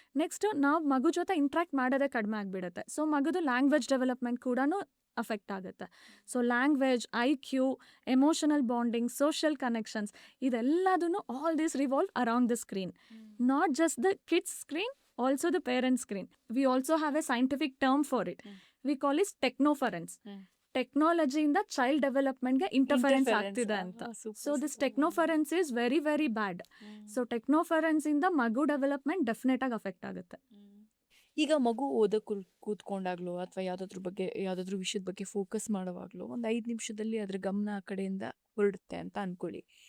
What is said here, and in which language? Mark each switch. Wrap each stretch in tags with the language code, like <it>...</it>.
<kn>Next ನಾವು ಮಗು ಜೊತೆ ಇಂಟ್ರ್ಯಾಕ್ಟ್ ಮಾಡೋದೇ ಕಡಿಮೆ ಆಗಿಬಿಡುತ್ತೆ. ಸೊ ಮಗುದು ಲ್ಯಾಂಗ್ವೇಜ್ ಡೆವಲಪ್ಮೆಂಟ್ ಕೂಡ ಅಫೆಕ್ಟ್ ಆಗುತ್ತೆ.</kn> <en>so language, IQ, emotional bonding, social connections,</en> <kn>ಇದೆಲ್ಲದೂ</kn> <en>All this revolve around the screen. Not just the kids screen, also the parent screen. We also have a scientific term for it. We call it technoference.</en> <kn>Technology ಇಂದ child development ಗೆ interference ಆಗ್ತಿದೆ ಅಂತ.</kn> <en>So this technoference is very very bad. So technoference</en> <kn>ಇಂದ ಮಗು development definite ಆಗಿ affect ಆಗುತ್ತೆ. ಈಗ ಮಗು ಓದಕ್ಕೆ ಕೂತ್ಕೊಂಡಾಗ್ಲೋ ಅಥವಾ ಯಾವ್ದಾದ್ರು ವಿಷಯದ ಬಗ್ಗೆ ಫೋಕಸ್ ಮಾಡುವಾಗ್ಲೋ ಒಂದು 5 ನಿಮಿಷದಲ್ಲಿ ಅದ್ರ ಗಮನ ಆ ಕಡೆಯಿಂದ ಹೊರಡುತ್ತೆ ಅಂತ ಅನ್ಕೊಳ್ಳಿ.</kn>